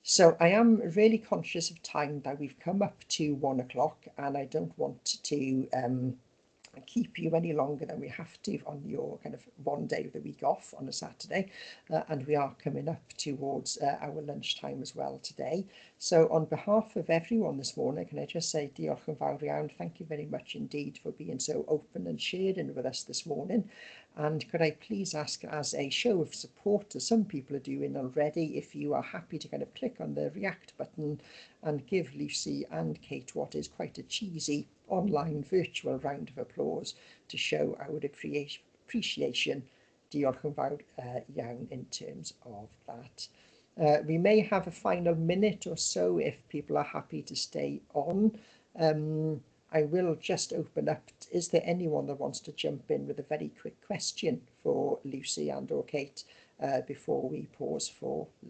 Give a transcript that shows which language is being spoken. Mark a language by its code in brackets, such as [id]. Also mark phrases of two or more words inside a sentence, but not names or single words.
[en] So I am really conscious of time that we've come up to 1 o'clock, and I don't want to keep you any longer than we have to on your kind of one day of the week off on a Saturday, and we are coming up towards our lunchtime as well today. So on behalf of everyone this morning, can I just say [cy] diolch yn fawr iawn, [en] thank you very much indeed for being so open and sharing with us this morning. And could I please ask, as a show of support, as some people are doing already, if you are happy to kind of click on the react button and give Lucy and Kate what is quite a cheesy online virtual round of applause to show our appreciation. [cy] Diolch yn fawr iawn [en] in terms of that. We may have a final minute or so if people are happy to stay on. I will just open up. Is there anyone that wants to jump in with a very quick question for Lucy and or Kate before we pause for lunch?